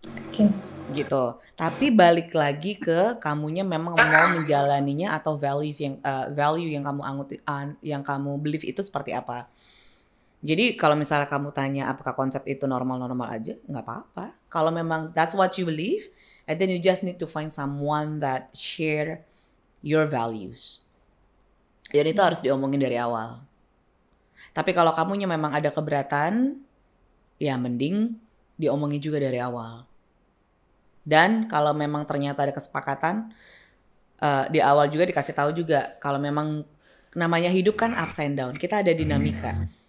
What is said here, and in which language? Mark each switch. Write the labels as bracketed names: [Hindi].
[Indonesian] Oke. Gitu. Tapi balik lagi ke kamunya memang mau menjalaninya atau values yang value yang kamu yang kamu believe itu seperti apa. Jadi kalau misalnya kamu tanya apakah konsep itu normal aja, nggak apa-apa. Kalau memang [English] that's what you believe, and then you just need to find someone that share your values. [Indonesian] Dan itu harus diomongin dari awal. Tapi kalau kamunya memang ada keberatan, ya mending diomongin juga dari awal. Dan kalau memang ternyata ada kesepakatan, di awal juga dikasih tahu juga kalau memang namanya hidup kan [English] ups and down, [Indonesian] kita ada dinamika.